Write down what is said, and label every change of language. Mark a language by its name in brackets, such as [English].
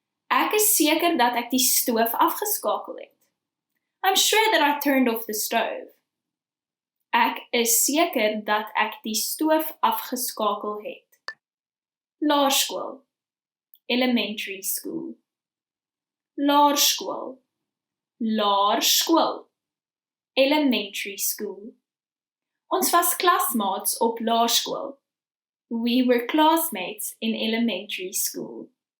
[Afrikaans] Ek is seker dat ek die stoof afgeskakel het. [English] I'm sure that I turned off the stove. [Afrikaans] Ek is seker dat ek die stoof afgeskakel het. [English] Laerskool, elementary school. Laerskool, laerskool, elementary school. [Afrikaans] Ons was klasmaats op laerskool. [English] We were classmates in elementary school.